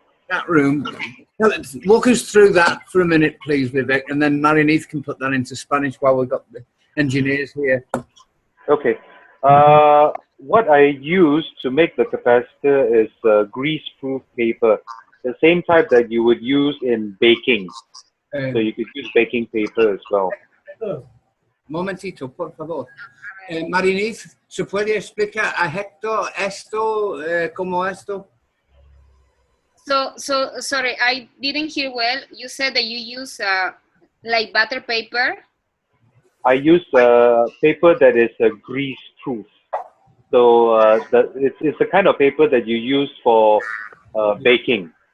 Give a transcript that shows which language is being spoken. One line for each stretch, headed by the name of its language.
English: Chat room. Walk us through that for a minute, please, Vivek, and then Marineath can put that into Spanish while we've got the engineers here. Okay. What I use to make the capacitor is grease-proof paper, the same type that you would use in baking. So you could use baking paper as well.
Spanish: Momentito, por favor. Marineath, ¿se puede explicar a Héctor esto, como esto?
English: So sorry, I didn't hear well. You said that you use like butter paper. I use paper that is grease-proof. So it's the kind of paper that you use for baking.